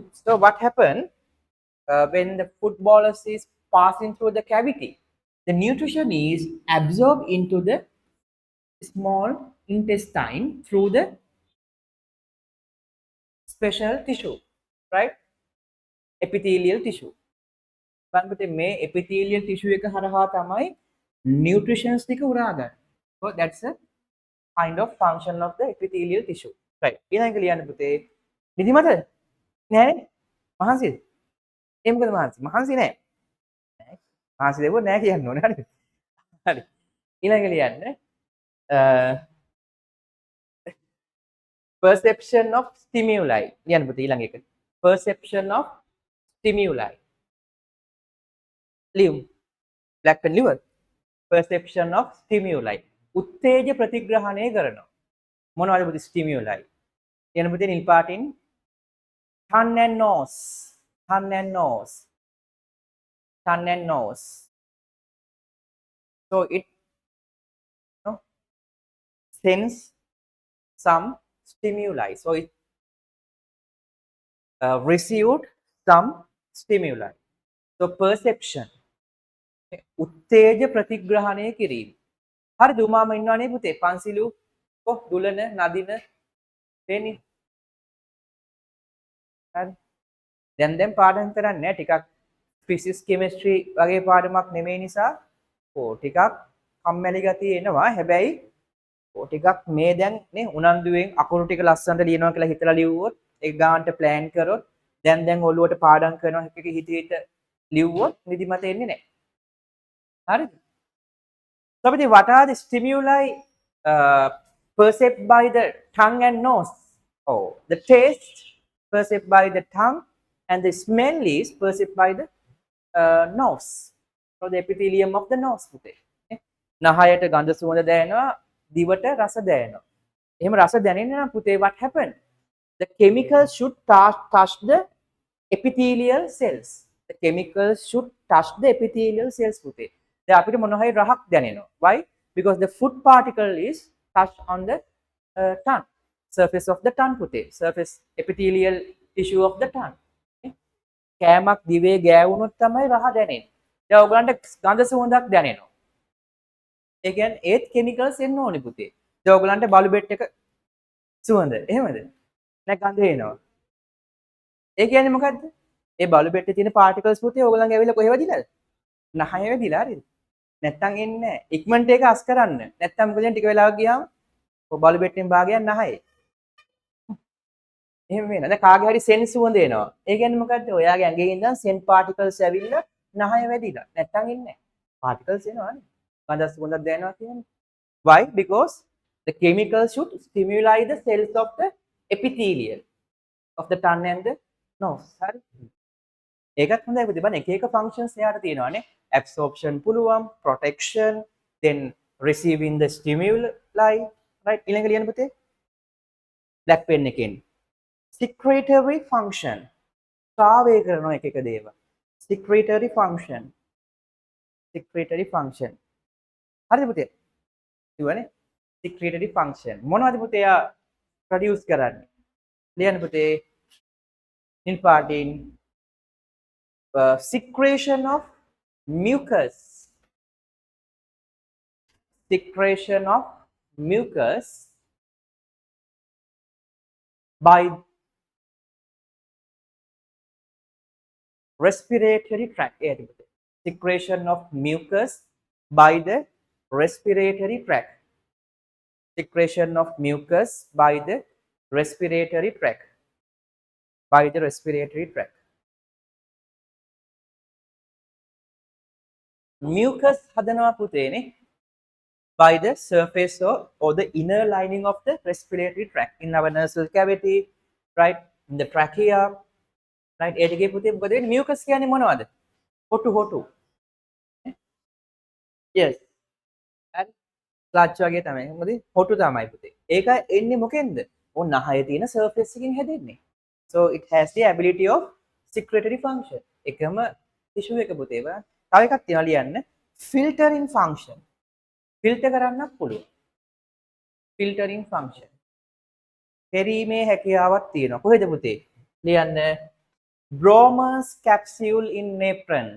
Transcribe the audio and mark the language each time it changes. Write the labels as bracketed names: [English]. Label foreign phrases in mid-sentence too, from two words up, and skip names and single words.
[English] So what happened when the food bolus is passing through the cavity? The nutrition is absorbed into the small intestine through the special tissue, right? Epithelial tissue. [Sinhala] බලන්න මේ [English] epithelial tissue [Sinhala] එක හරහා තමයි nutritions ටික උරා ගන්න. [English] So that's a kind of function of the epithelial tissue. Right. [Sinhala] ඊළඟ ලියන්න පුතේ. නිදිමත? නෑනේ. මහන්සිද? ඒ මොකද මහන්සි? මහන්සි නෑ. මහන්සි දෙවෝ නෑ කියන්න ඕනේ හරිද? හරි. ඊළඟ ලියන්න [English] perception of stimuli. [Sinhala] ලියන්න පුතේ ඊළඟ එක. [English] Perception of stimuli. Live. Black pen liver. Perception of stimuli. [Sinhala] උත්තේජ ප්‍රතිග්‍රහණය කරනවා. මොනවද පුතේ stimuli? ලියන්න පුතේ නිල් පාටින් [English] tongue and nose. Tongue and nose. Tongue and nose. So it sends some stimuli. So it received some stimuli. So perception. [Sinhala] උත්තේජ ප්‍රතිග්‍රහණය කිරීම. හරි දුමාම ඉන්නවනේ පුතේ පන්සිලු දුලන නදින වෙන්නේ. හරි. දැන් පාඩම් කරන්නේ ටිකක් [English] physics chemistry [Sinhala] වගේ පාඩමක් නෙමෙයි නිසා ටිකක් කම්මැලි ගතිය එනවා. හැබැයි ටිකක් මේ දැන් නේ උනන්දුවෙන් අකුරු ටික ලස්සනට ලියනවා කියලා හිතලා ලිව්වොත් ඒ ගානට plan කරොත් දැන් ඔළුවට පාඩම් කරනවා එක හිත ලිව්වොත් නිදිමත එන්නේ නැහැ. හරිද? [English] So what are the stimuli perceived by the tongue and nose? Oh, the taste perceived by the tongue and the smell is perceived by the nose. So the epithelium of the nose පුතේ. [Sinhala] නහයට ගඳ සුවඳ දැනෙනවා, දිවට රස දැනෙනවා. එහෙම රස දැනෙන්නේ නම් පුතේ [English] what happened? The chemicals should touch the epithelial cells. The chemicals should touch the epithelial cells පුතේ. [Sinhala] දැන් අපිට මොන හරි රහක් දැනෙනවා. [English] Why? Because the food particle is touched on the tongue, surface of the tongue පුතේ. Surface epithelial tissue of the tongue. [Sinhala] කෑමක් දිවේ ගෑවුනොත් තමයි රහ දැනෙන්නේ. දැන් ඔයගලන්ට ගඳ සුවඳක් දැනෙනවා. ඒ කියන්නේ ඒත් chemicals එන්න ඕනේ පුතේ. දැන් ඔයගලන්ට බලු බෙට් එක සුවඳ. එහෙමද? නැත්නම් ගඳ එනවා. ඒ කියන්නේ මොකද්ද? ඒ බලු බෙට්ටේ තියෙන particles පුතේ ඔයගලන් ඇවිල්ලා කොහෙ වදිනවද? නහය වැදිලා හරිද? නැත්තම් එන්නේ නැහැ. ඉක්මනට ඒක අස් කරන්න. නැත්තම් මොකද ටික වෙලාවක් ගියාම ඔය බලු බෙට්ටෙන් භාගයක් නහයේ. එහෙම වෙනවා. දැන් කාගේ හරි සෙන් සුවඳ එනවා. ඒ කියන්නේ මොකද්ද? ඔයාගේ ඇඟේ ඉඳන් සෙන් particles ඇවිල්ලා නහය වැදිලා. නැත්තම් එන්නේ නැහැ. particles එනවානේ. ගඳ සුවඳක් දැනෙනවා කියන්නේ. [English] Why? Because the chemicals should stimulate the cells of the epithelial of the tongue and the nose. [Sinhala] හරි. ඒකත් හොඳයි පුතේ. බලන්න එක එක functions එයාට තියෙනවානේ. [English] Absorption පුළුවන්, protection, then receiving the stimuli, right? [Sinhala] ඊළඟ ලියන්න පුතේ. [English] black pen එකෙන් secretory function. [Sinhala] ස්‍රාවය කරනවා එක එක දේවල්. [English] secretory function. Secretory function. [Sinhala] හරිද පුතේ? කිව්වනේ. [English] Secretory function. [Sinhala] මොනවද පුතේ යා produce කරන්නේ? ලියන්න පුතේ. නිල් පාටින් [English] secretion of mucus. Secretion of mucus by respiratory tract. Secretion of mucus by the respiratory tract. Secretion of mucus by the respiratory tract. By the respiratory tract. Mucus [Sinhala] හදනවා පුතේනේ [English] by the surface or the inner lining of the respiratory tract in our nasal cavity, right? In the trachea, right? [Sinhala] ඒ ටිකේ පුතේ මොකද වෙන්නේ? mucus කියන්නේ මොනවද? හොටු. Yes. හරි. ස්ලජ් වගේ තමයි. මොකද හොටු තමයි පුතේ. ඒක එන්නේ මොකෙන්ද? ඔන්න නහයේ තියෙන surface එකකින් හැදෙන්නේ. [English] So it has the ability of secretory function. [Sinhala] එකම tissue එක පුතේ බලන්න. තව එකක් තියෙනවා ලියන්න. [English] filtering function. filter [Sinhala] කරන්නත් පුළුවන්. [English] filtering function. [Sinhala] පෙරීමේ හැකියාවක් තියෙනවා. කොහෙද පුතේ? ලියන්න. [English] Broman's capsule in nephron.